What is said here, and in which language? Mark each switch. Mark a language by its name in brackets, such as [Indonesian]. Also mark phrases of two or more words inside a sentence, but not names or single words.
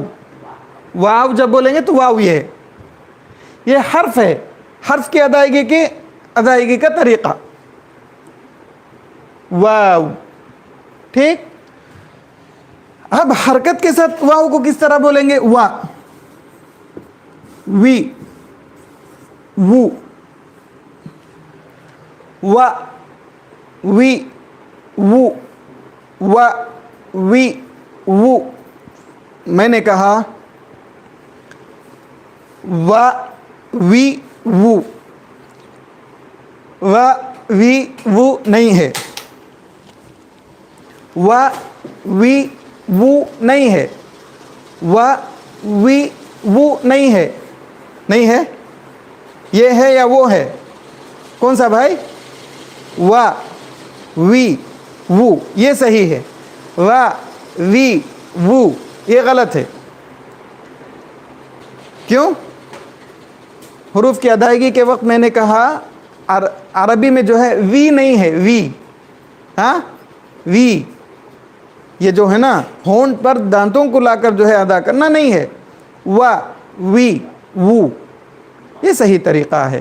[Urdu] واو جب بولیں گے تو واو یہ حرف ہے. حرف کی ادائیگی کا طریقہ واو. ٹھیک. اب حرکت کے ساتھ واو کو کس طرح بولیں گے؟ وا، وی، وو. وا، وی، وو. وا، وی، وو. میں نے کہا وا، وی، وو. وا، وی، وو نہیں ہے. وا، وی، وو نہیں ہے. وا، وی، وو نہیں ہے. نہیں ہے. یہ ہے یا وہ ہے؟ کون سا بھائی؟ وا، وی، وو یہ صحیح ہے. وا، وی، وو یہ غلط ہے. क्यों? حروف کی ادائیگی کے وقت میں نے کہا عربی میں جو ہے وی نہیں ہے، وی، ہاں، وی، یہ جو ہے نا ہونٹ پر دانتوں کو لا کر جو ہے ادا کرنا نہیں ہے، وا، وی، وو، یہ صحیح طریقہ ہے.